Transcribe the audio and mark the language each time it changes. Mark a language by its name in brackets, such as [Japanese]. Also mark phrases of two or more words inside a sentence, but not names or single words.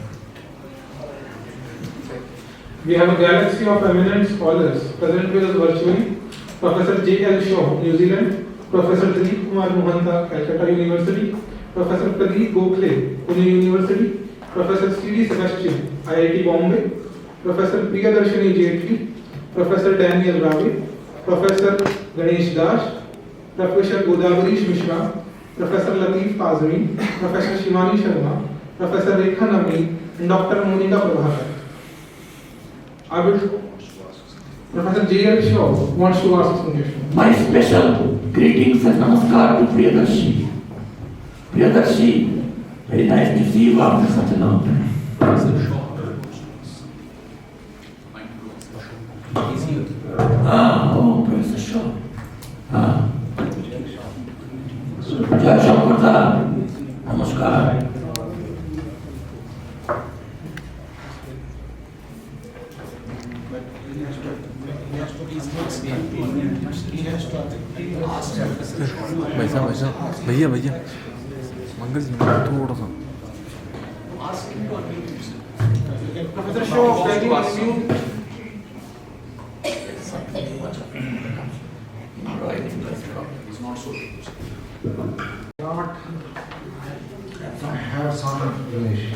[English] We have a galaxy of eminent scholars present with us virtually. Professor J.L. Shaw, New Zealand, Professor Dilip Kumar Mohanta, Calcutta University, Professor Pradeep Gokhale, Pune University, Professor C.D. Sebastian, IIT Bombay, Professor Priyadarshini Jetli, Professor Daniel Ravi, Professor Ganesh Das, Professor Godavarish Mishra, Professor Latif Fazmi, Professor Shivani Sharma, Professor Rekha Nami, and Dr. Monika Prabhakar. Professor J.L. Shaw wants to ask some questions. My special greetings and namaskar to Priyadarshi. Priyadarshi, very nice to see you after such a long time. Professor Shaw. Professor Shaw. Jai Shankar, namaskar. [Hindi] भैया भैया मंगल जी थोड़ा सा [English] Professor Shaw, can you unmute? Not have some relation.